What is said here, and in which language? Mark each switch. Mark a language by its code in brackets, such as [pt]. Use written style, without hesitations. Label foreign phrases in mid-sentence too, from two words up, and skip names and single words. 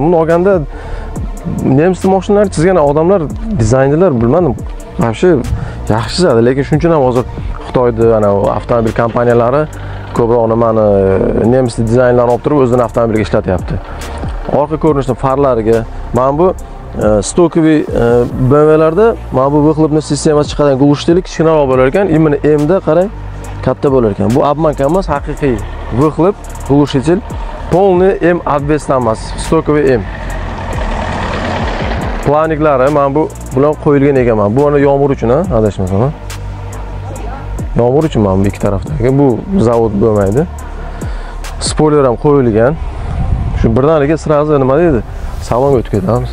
[uz] Buni olganda nemis mashinalari chizgan odamlar, dizaynchilar bilmadim, вообще yaxshi chizadi, lekin shuning uchun ham hozir Xitoyda ana avtomobil kompaniyalari ko'proq nimani nemis dizaynlarni olib turib o'zining avtomobiliga ishlatyapti. Orqa ko'rinishni farlariga mana bu stokoviy BMWlarda mana bu выхлопный sistemasi chiqadigan глушитель kichkinaroq bo'lar ekan, именно M da qarang katta bo'lar ekan. Bu обманка emas, haqiqiy [ru] выхлоп глушитель полный [uz] M обвесdan emas, stokoviy M. Planiklari mana bu bilan qo'yilgan ekan mana. Bu ana yomg'ir uchun, ha, adashmasam. Yomg'ir uchun mana bu ikki tarafdagi. Bu zavod bo'lmaydi. Spoiler ham qo'yilgan. Shu birdaniga sразу nima deydi? Salonga o'tib ketamiz.